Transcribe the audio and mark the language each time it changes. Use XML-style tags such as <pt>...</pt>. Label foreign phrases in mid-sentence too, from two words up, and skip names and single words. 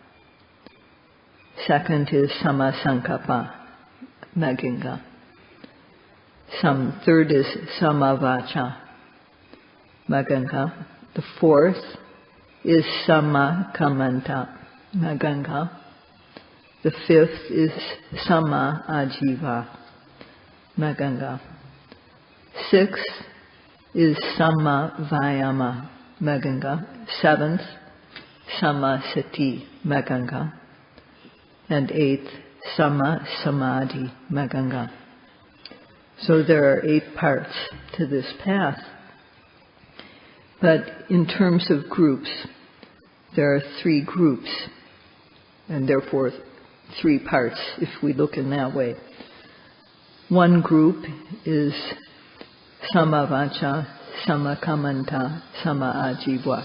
<en>Second is</en> <pi>Samasankappa Maganga.</pi> <en>Third is</en> <pi>Samavacha Maganga.</pi> <en>The fourth is</en> <pi>Samakamanta Maganga.</pi> <en>The fifth is</en> <pi>Sama Ajiva Maganga.</pi> <en>Sixth is</en> <pi>Sama Vayama Maganga.</pi> <en>Seventh,</en> <pi>Sama Sati Maganga.</pi> <en>And eighth,</en> <pi>Sama Samadhi Maganga.</pi> <en>So there are 8 parts to this path. But in terms of groups, there are 3 groups, and therefore 3 parts if we look in that way. One group is</en> <pi>Samavacha, Samakamanta, Sama Ajiva.</pi>